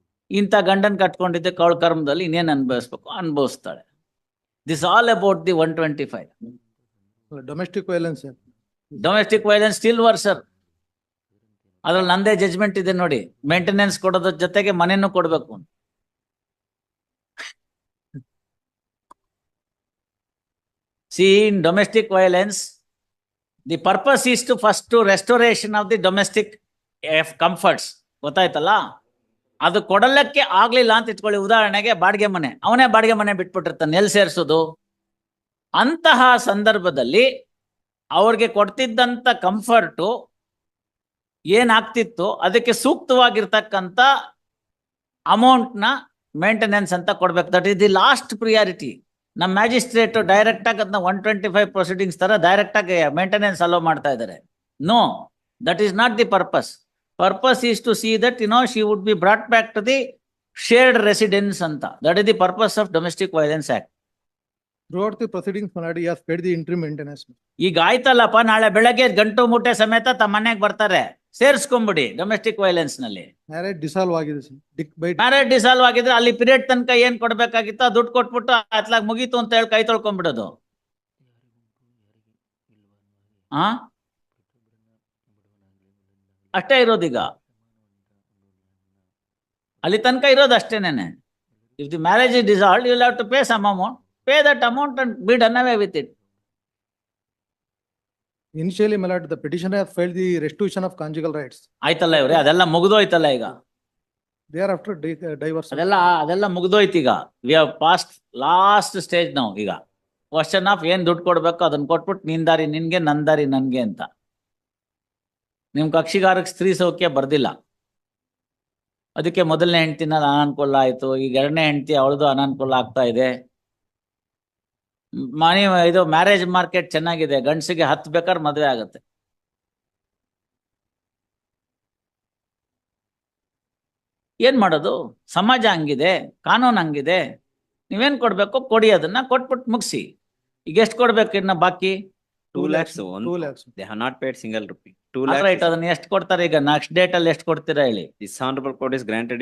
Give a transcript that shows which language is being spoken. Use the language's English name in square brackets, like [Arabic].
[Kannada] ಇಂಥ ಗಂಡನ್ ಕಟ್ಕೊಂಡಿದ್ದಕ್ಕೆ ಅವಳ ಕರ್ಮದಲ್ಲಿ ಇನ್ನೇನ್ ಅನುಭವಿಸ್ಬೇಕು ಅನುಭವಿಸ್ತಾಳೆ. [English] This all about the 125. Domestic violence, sir. Domestic violence still worser. [Kannada] ಅದ್ರಲ್ಲಿ ನಂದೇ ಜಜ್ಮೆಂಟ್ ಇದೆ ನೋಡಿ, ಮೇಂಟೆನೆನ್ಸ್ ಕೊಡೋದ್ರ ಜೊತೆಗೆ ಮನೆಯನ್ನು ಕೊಡ್ಬೇಕು. [English] See, in domestic violence, the purpose is to first to restoration of the domestic comforts. [Kannada] ಗೊತ್ತಾಯ್ತಲ್ಲ, ಅದು ಕೊಡಲಕ್ಕೆ ಆಗ್ಲಿಲ್ಲ ಅಂತ ಇಟ್ಕೊಳ್ಳಿ. ಉದಾಹರಣೆಗೆ ಬಾಡಿಗೆ ಮನೆ, ಅವನೇ ಬಾಡಿಗೆ ಮನೆ ಬಿಟ್ಬಿಟ್ಟಿರ್ತಾನೆ, ಎಲ್ಲಿ ಸೇರಿಸೋದು? ಅಂತಹ ಸಂದರ್ಭದಲ್ಲಿ ಅವ್ರಿಗೆ ಕೊಡ್ತಿದ್ದಂತ ಕಂಫರ್ಟು ಏನಾಗ್ತಿತ್ತು ಅದಕ್ಕೆ ಸೂಕ್ತವಾಗಿರ್ತಕ್ಕಂಥ ಅಮೌಂಟ್ನ ಮೇಂಟೆನೆನ್ಸ್ ಅಂತ ಕೊಡ್ಬೇಕು. [English] That is the last priority. [Kannada] ನಮ್ಮ ಮ್ಯಾಜಿಸ್ಟ್ರೇಟ್ ಡೈರೆಕ್ಟ್ ಆಗಿ ಅದನ್ನ 125 ಪ್ರೊಸೀಡಿಂಗ್ಸ್ ತರ ಡೈರೆಕ್ಟ್ ಆಗಿ ಮೇಂಟೆನೆನ್ಸ್ ಅಲೋ ಮಾಡ್ತಾ ಇದ್ದಾರೆ. [English] No, that is not the purpose. Purpose is to see that she would be brought back to the shared residence ಅಂತ. That is the purpose of domestic violence act. Throughout the proceedings, my lord, he has paid the interim maintenance. [Kannada] ಈಗ ಆಯ್ತಲ್ಲಪ್ಪ, ನಾಳೆ ಬೆಳಗ್ಗೆ ಗಂಟು ಮೂಟೆ ಸಮೇತ ತಮ್ಮ ಮನೆಗೆ ಬರ್ತಾರೆ, ಸೇರಿಸ್ಕೊಂಬಿಡಿ ಡೊಮೆಸ್ಟಿಕ್ ವೈಲೆನ್ಸ್ ನಲ್ಲಿ. Marriage dissolve ಆಗಿದೆ sir. ಮ್ಯಾರೇಜ್ ಡಿಸಾಲ್ವ್ ಆಗಿದ್ರೆ ಅಲ್ಲಿ ಪೀರಿಯಡ್ ತನಕ ಏನ್ ಕೊಡ್ಬೇಕಾಗಿತ್ತು ದುಡ್ಡು ಕೊಟ್ಬಿಟ್ಟು ಅತ್ಲಾಗ ಮುಗೀತು ಅಂತ ಹೇಳಿ ಕೈ ತೊಳ್ಕೊಂಡ್ಬಿಡೋದು. ಅಷ್ಟೇ ಇರೋದೀಗ, ಅಲ್ಲಿ ತನಕ ಇರೋದು ಅಷ್ಟೇನೇನೆ. [English] If the marriage is dissolved you will have to pay some amount. Pay that amount and be done away with it. Initially, my lord, the petitioner has filed the restitution of conjugal rights. [Kannada] ಆಯ್ತಲ್ಲ ಇವ್ರೆ, ಅದೆಲ್ಲ ಮುಗ್ದೋಯ್ತಲ್ಲ ಈಗ. [English] Thereafter, divorce. [Kannada] ಅದೆಲ್ಲ ಮುಗ್ದೋಯ್ತು ಈಗ. [English] we have passed last stage [Kannada] ನಾವು. ಈಗ question of ಏನ್ ದುಡ್ಡು ಕೊಡ್ಬೇಕು ಅದನ್ನ ಕೊಟ್ಬಿಟ್ಟು ನಿನ್ ದಾರಿ ನಿನ್ಗೆ, ನನ್ ದಾರಿ ನನ್ಗೆ ಅಂತ. ನಿಮ್ ಕಕ್ಷಿಗಾರಕ್ಕೆ ಸ್ತ್ರೀ ಸೌಖ್ಯ ಬರ್ದಿಲ್ಲ, ಅದಕ್ಕೆ 1ನೇ ಹೆಂಡತಿನ ಅನಾನುಕೂಲ ಆಯ್ತು. ಈಗ 2ನೇ ಹೆಂಡತಿ ಅವಳದು ಅನಾನುಕೂಲ ಆಗ್ತಾ ಇದೆ. ಇದು ಮ್ಯಾರೇಜ್ ಮಾರ್ಕೆಟ್ ಚೆನ್ನಾಗಿದೆ, ಗಂಡಸಿಗೆ 10 ಬೇಕಾದ್ರೆ ಮದುವೆ ಆಗುತ್ತೆ. ಏನ್ ಮಾಡೋದು? ಸಮಾಜ ಹಂಗಿದೆ, ಕಾನೂನು ಹಂಗಿದೆ. ನೀವೇನ್ ಕೊಡ್ಬೇಕು ಕೊಡಿ, ಅದನ್ನ ಕೊಟ್ಬಿಟ್ಟು ಮುಗಿಸಿ. ಈಗ ಎಷ್ಟು ಕೊಡ್ಬೇಕು ಇನ್ನ ಬಾಕಿ? [English] 2 lakhs. 2 lakhs. They have not paid single rupee. 2 right. lakhs. [Kannada] ಅದನ್ನ ಎಷ್ಟು ಕೊಡ್ತಾರೆ ಈಗ? ನೆಕ್ಸ್ಟ್ ಡೇಟ್ ಅಲ್ಲಿ ಎಷ್ಟು ಕೊಡ್ತೀರಾ ಹೇಳಿ? [English] This honorable court is granted.